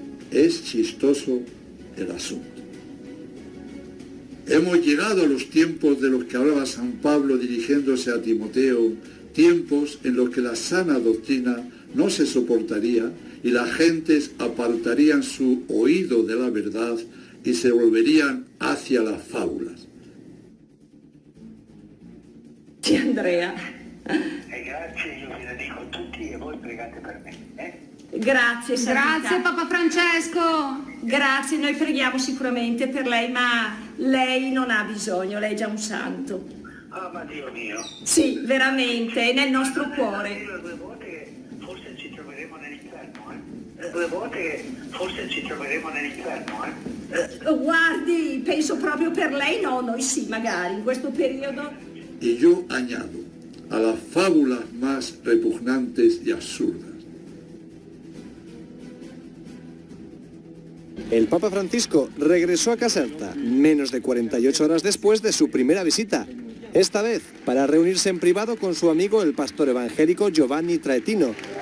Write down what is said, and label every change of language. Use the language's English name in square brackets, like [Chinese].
[Spanish] Es chistoso el asunto. Hemos llegado a los tiempos de los que hablaba San Pablo dirigiéndose a Timoteo, tiempos en los que la sana doctrina no se soportaría y las gentes apartarían su oído de la verdad y se volverían hacia las fábulas. [Italian] Sì, Andrea. Grazie, io vi dedico a tutti e voi pregate per me. Grazie, Santità. Grazie Papa Francesco. Grazie, noi preghiamo sicuramente per lei, ma lei non ha bisogno, lei è già un santo. Ah, ma Dio mio. Sì, veramente, è nel nostro cuore. Due volte che forse ci troveremo nell'inferno, 2 volte che forse ci troveremo nell'inferno, Guardi, penso proprio per lei, no, noi sì, magari, in questo periodo. [Spanish] Y yo añado, a las fábulas más repugnantes y absurdas. El Papa Francisco regresó a Caserta menos de 48 horas después de su primera visita, esta vez para reunirse en privado con su amigo el pastor evangélico Giovanni Traetino.